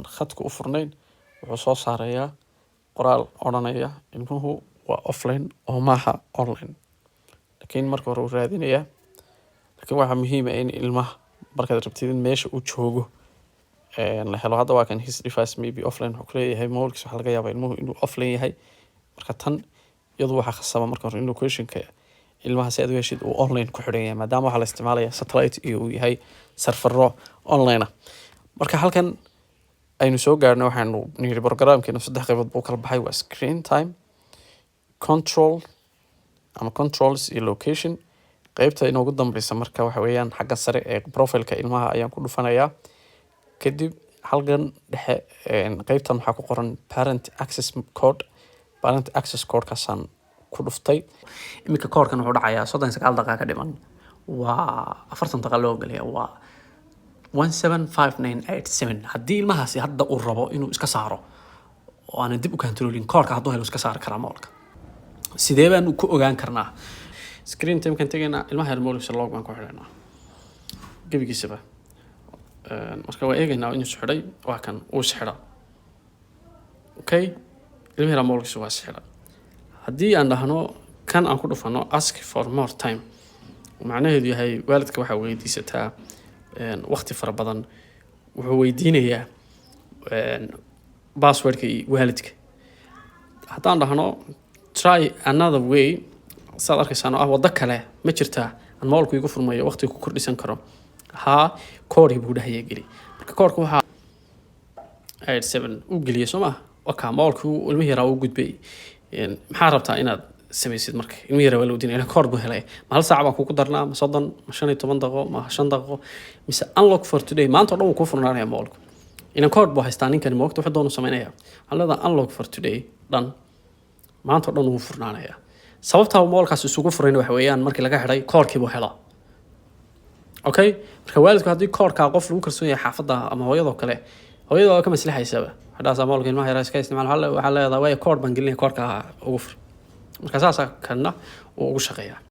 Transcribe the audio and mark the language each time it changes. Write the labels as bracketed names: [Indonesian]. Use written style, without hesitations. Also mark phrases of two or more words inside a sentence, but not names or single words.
[Somali] khadka u furnayn wuxuu soo saarayaa qoraal oranaya ilmuhu waa offline oo maaha online laakiin marka hore uu raadinaya laakiin waxa muhiim ah in ilmaha markaad rabtid in meesha uu joogo la helo hadda waa kan [English] his device maybe offline [Somali] wuxuu leeyahay mobilkiisa waxa laga yaabaa ilmuhu inuu offline yahay marka tan iyadu waxa khasaba marka hore in location-ka ilmaha si aad u heshid uu online ku xidhan yahay maadaama waxa la isticmaalaya satellite iyo uu yahay serverro online marka halkan aynu soo gaarnay waxaanu niri programkeena saddex qaybood buu kala baxay waa [English] screen time control [Somali] ama controls iyo location qaybta inoogu dambaysa marka waxa weeyaan xagga sare ee profile-ka ilmaha ayaan ku dhufanayaa kadib halkan dhexe qaybtan waxaa ku qoran [English] parent access code- [Somali] kaasaan ku dhuftay iminka koodhkan wuxuu dhacayaa 39 daqiiqo ka dhiman waa 40 daqiiqo loo galiya waa 175987 haddii ilmahaasi hadda uu rabo inuu iska saaro oo aan dib u controlin koodhka hadduu helo iska saari karaa moolka sidee baan ku ogaan karnaa [English] screen time [Somali] kan tagayna ilmaha yar moolkiisa log baan ku xidhaynaa gabigiisaba marka waa eegaynaa inuu xidhay waa kan uu xidha okay ilmaha yar moolkiisa waa xidha haddii aan dhahno kan aan ku dhufano [English] ask for more time [Somali] macnaheedu yahay waalidka waxa weydiisataa waqti fara badan wuxuu weydiinayaa passwordka waalidka haddaan dhahno [English] try another way [Somali] saad arkaysaan oo waddo kale ma jirtaa aan moolku igu furmayo waqti ku kordhisan karo koodhii buu dhahaya geli marka koodhka waxaa 87 u geliya soo maaha wakaa moolku ilmihi yaraa u gudbay maxaa rabtaa inaad samaysid marka ilmihi yaraa waa la weydiinaya koodh buu helay ma hal saac baan kugu darnaa ma 30 ma 15 daqiiqo ma 5 daqiiqo mise [English] unlock for today [Somali] maanta oo dhan wuu kuu furnaanaya moolku inaan koodh buu haystaa ninkani moogta wuxuu doonu samaynayaa waxaan leedahay [English] unlock for today [Somali] dhan maanta oo dhan wuu furnaanaya sababta moolkaas isugu furayna waxa weeyaan markii laga xidhay koodhkii buu helaa okay marka waalidku haddii koodhka qof lagu kalsoon yahay xaafadda ama hooyadoo kale hooyada waa ka maslaxaysaba haddaas moolka ilmaha yaraa iska isticmaal waxaa leedahay way koodh baan gelinaya koodhka ugu fur marka saasa kana uu ugu shaqeeyaa